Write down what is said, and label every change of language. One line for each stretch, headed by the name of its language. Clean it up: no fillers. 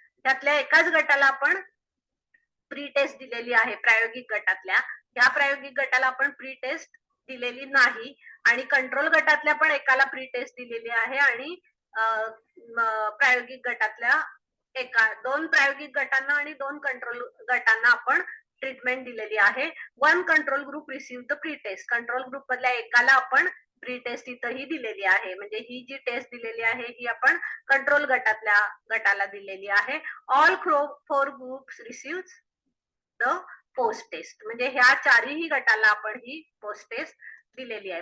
Marathi: त्यातल्या एकाच गटाला आपण प्री टेस्ट दिलेली आहे प्रायोगिक गटातल्या. ह्या प्रायोगिक गटाला आपण प्री टेस्ट दिलेली नाही आणि कंट्रोल गटातल्या पण एकाला प्री टेस्ट दिलेली आहे आणि प्रायोगिक गटातल्या 2 प्रायोगिक गटांना आणि 2 कंट्रोल गटांना आपण ट्रीटमेंट दिलेली आहे.
English: 1 control group receive the pre test.
Marathi: Control group मधल्या एकाला आपण प्री टेस्ट इथंही दिलेली आहे, म्हणजे ही जी टेस्ट दिलेली आहे ही आपण कंट्रोल गटातल्या गटाला दिलेली आहे.
English: All 4 groups receive the post test.
Marathi: म्हणजे ह्या 4ही गटाला आपण ही पोस्ट टेस्ट दिलेली आहे.